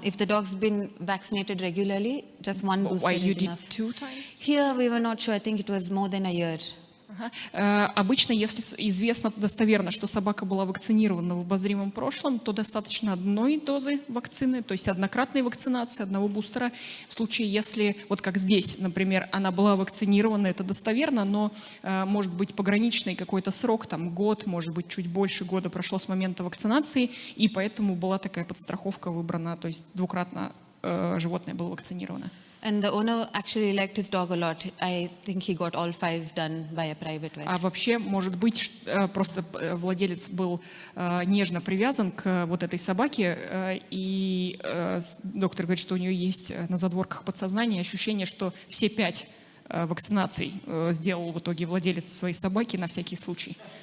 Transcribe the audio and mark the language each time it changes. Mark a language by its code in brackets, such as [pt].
[en] If the dog's been vaccinated regularly, just one booster Why you is did enough. 2 times? Here we were not sure. I think it was more than a year. [ru] Обычно, если известно достоверно, что собака была вакцинирована в обозримом прошлом, то достаточно одной дозы вакцины, то есть однократной вакцинации, одного бустера. В случае, если, вот как здесь, например, она была вакцинирована, это достоверно, но может быть пограничный какой-то срок, там год, может быть чуть больше года прошло с момента вакцинации, и поэтому была такая подстраховка выбрана, то есть двукратно животное было вакцинировано. [en] And the owner actually liked his dog a lot. I think he got all 5 done by a private vet. [ru] А вообще, может быть, просто владелец был нежно привязан к вот этой собаке, и доктор говорит, что у нее есть на задворках подсознания ощущение, что все 5 вакцинаций сделал в итоге владелец своей собаки на всякий случай.